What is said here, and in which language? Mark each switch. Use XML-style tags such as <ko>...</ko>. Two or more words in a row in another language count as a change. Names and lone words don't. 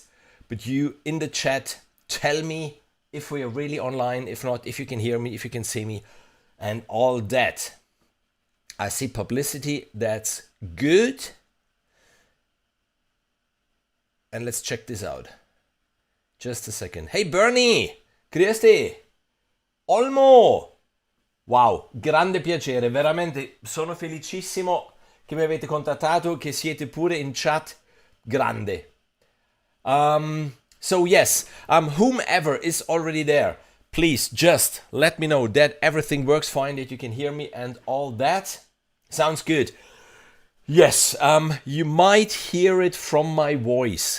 <en>But you in the chat tell me if we are really online, if not, if you can hear me, if you can see me, and all that. I see publicity, that's good. And let's check this out. Just a second.</en> <de>Hey Bernie, grüß dich.</de> <it>Olmo. Wow, grande piacere, veramente sono felicissimo che mi avete contattato, che siete pure in chat. Grande.</it> <en>So yes, whomever is already there, please just let me know that everything works fine, that you can hear me and all that. Sounds good. Yes, you might hear it from my voice.</en>